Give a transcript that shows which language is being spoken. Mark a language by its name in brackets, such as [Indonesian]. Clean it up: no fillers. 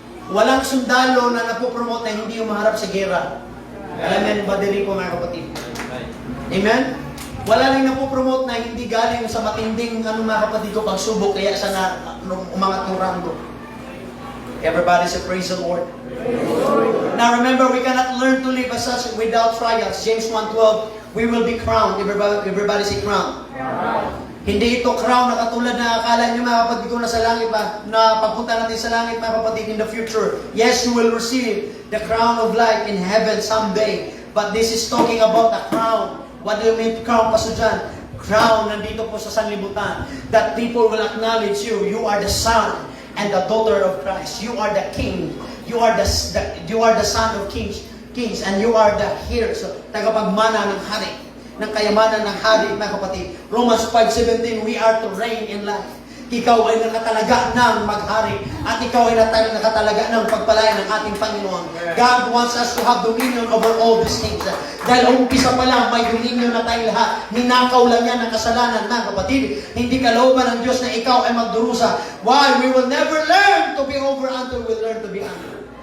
[Filipino] Walang sundalo na napopromote na hindi umaharap sa gera. Alam yan, badiri ko, mga kapatid. Amen? Wala rin napopromote na hindi galing sa matinding mga kapatid ko pagsubok kaya sa umangat ng ranggo. [English] Everybody say praise the Lord. Now remember, we cannot learn to live as such without trials. James 1:12, we will be crowned. Everybody say crowned. [Filipino] Hindi ito crown na katulad na akala nyo, mga kapatid ko, na sa langit pa, na pagpunta natin sa langit, mga kapatid, [English] in the future. Yes, you will receive the crown of life in heaven someday. But this is talking about the crown. What do you mean crown, Pastor John? Crown, [Filipino] nandito po sa sanlibutan. [English] That people will acknowledge you. You are the son and the daughter of Christ. You are the king. You are the son of kings, and you are the heir. [Filipino] So, tagapagmana ng hari, ng kayamanan ng hari, mga kapatid. [English] Romans 5:17, we are to reign in life. [Filipino] Ikaw ay nakatalaga ng maghari at ikaw ay nakatalaga ng pagpalaya ng ating Panginoon. [English] God wants us to have dominion over all these things. [Filipino] Dahil umpisa pa lang, may dominion na tayong lahat. Ninakaw lang yan ng kasalanan, mga kapatid. Hindi kalooban ng Diyos na ikaw ay magdurusa. [English] Why? We will never learn to be over until we learn to be under.